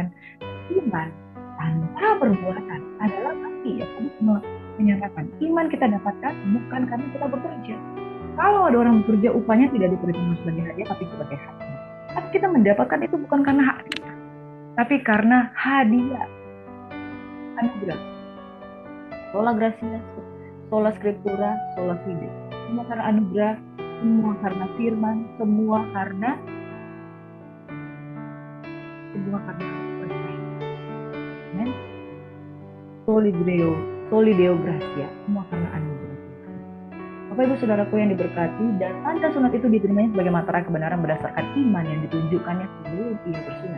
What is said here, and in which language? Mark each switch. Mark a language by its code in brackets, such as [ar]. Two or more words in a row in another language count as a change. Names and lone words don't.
[id] Iman tanpa perbuatan adalah mati, ya. Menyatakan iman kita dapatkan bukan karena kita bekerja. Kalau ada orang bekerja, upahnya tidak diperhitungkan sebagai hadiah, tapi sebagai hak. Tapi kita mendapatkan itu bukan karena hak kita, tapi karena hadiah anugerah. [la] Sola gratia, sola scriptura, sola fide. [id] Semua karena anugerah, semua karena firman, semua karena percaya. Amen. [la] Solideo gratia, [id] semua karena anugerah. Bapak Ibu Saudaraku yang diberkati, dan tanda sunat itu diterimanya sebagai materai kebenaran berdasarkan iman yang ditunjukkannya sebelum ia bersunat.